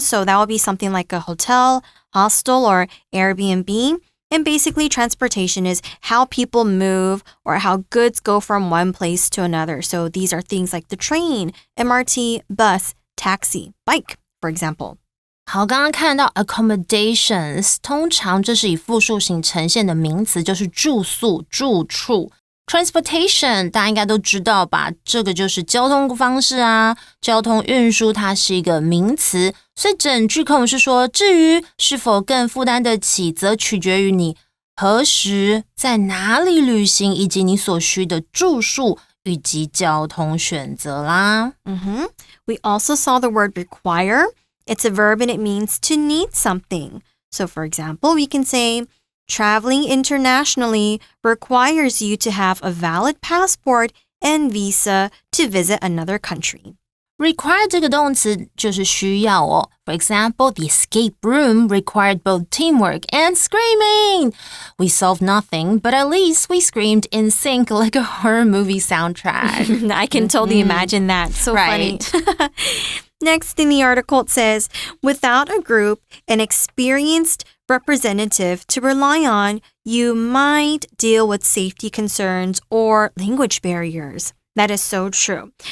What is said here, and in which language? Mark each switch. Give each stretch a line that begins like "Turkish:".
English: So that would be something like a hotel, hostel, or Airbnb.And basically, transportation is how people move or how goods go from one place to another. So these are things like the train, MRT, bus, taxi, bike, for example.
Chinese: 好，刚刚看到 accommodations 通常这是以复数形呈现的名词，就是住宿、住处。 Transportation 大家应该都知道吧，这个就是交通方式啊，交通运输它是一个名词，所以整句课文是说，至于是否更负担得起，则取决于你何时在哪里旅行，以及你所需的住宿以及交通选择啦。
English: We also saw the word require. It's a verb and it means to need something. So for example, we can say,Traveling internationally requires you to have a valid passport and visa to visit another country.
Chinese: Require 这个动词就是需要哦。
English: For example, the escape room required both teamwork and screaming. We solved nothing, but at least we screamed in sync like a horror movie soundtrack. I can totally imagine that. So right. funny. Next in the article it says, without a group, an experienced representative to rely on, you might deal with safety concerns or language barriers. That is so true.